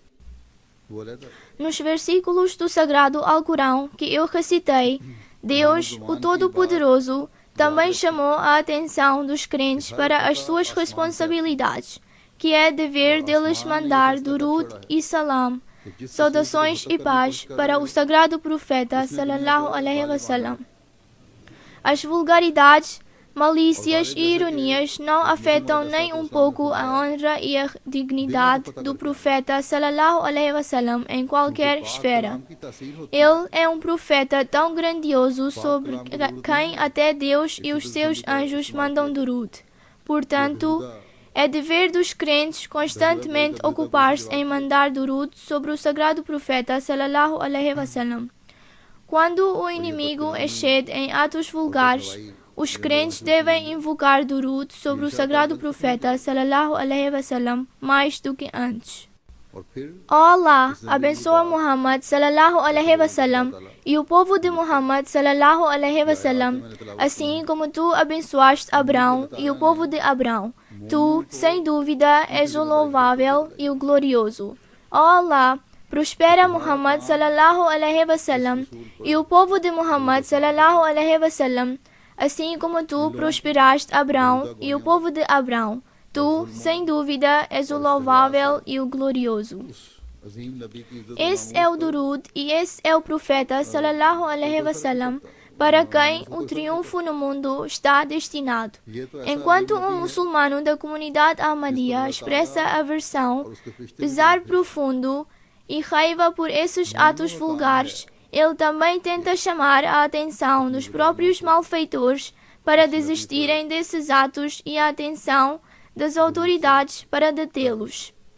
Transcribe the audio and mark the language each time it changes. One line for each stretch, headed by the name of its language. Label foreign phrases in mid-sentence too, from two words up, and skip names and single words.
Portuguese: Nos versículos do Sagrado Alcorão que eu recitei, Deus, o Todo-Poderoso, também chamou a atenção dos crentes para as suas responsabilidades, que é dever deles mandar durud e salam, saudações e paz para o sagrado profeta
Arabic: صلى الله عليه وسلم.
Portuguese: As vulgaridades, malícias e ironias não afetam nem um pouco a honra e a dignidade do profeta
Arabic: صلى الله عليه وسلم
Portuguese: em qualquer esfera. Ele é um profeta tão grandioso sobre quem até Deus e os seus anjos mandam durud. Portanto, é dever dos crentes constantemente ocupar-se em mandar durud sobre o sagrado profeta
Arabic: صلى الله عليه وسلم.
Portuguese: Quando o inimigo excede em atos vulgares, os crentes devem invocar durud sobre o sagrado profeta
Arabic: صلى الله عليه وسلم
Portuguese: mais do que antes. Ó Allah, abençoa Muhammad
Arabic: صلى الله عليه وسلم
Portuguese: e o povo de Muhammad
Arabic: صلى الله عليه وسلم,
Portuguese: assim como tu abençoaste Abraão e o povo de Abraão. Tu, sem dúvida, és o louvável e o glorioso. Ó Allah, prospera Muhammad
Arabic: صلى الله عليه وسلم
Portuguese: e o povo de Muhammad
Arabic: صلى الله عليه وسلم,
Portuguese: assim como tu prosperaste Abraão e o povo de Abraão. Tu, sem dúvida, és o louvável e o glorioso. Esse é o durud e esse é o profeta
Arabic: صلى الله عليه وسلم,
Portuguese: para quem o triunfo no mundo está destinado. Enquanto um muçulmano da comunidade Ahmadiyya expressa aversão, pesar profundo e raiva por esses atos vulgares, ele também tenta chamar a atenção dos próprios malfeitores para desistirem desses atos e a atenção das autoridades para detê-los.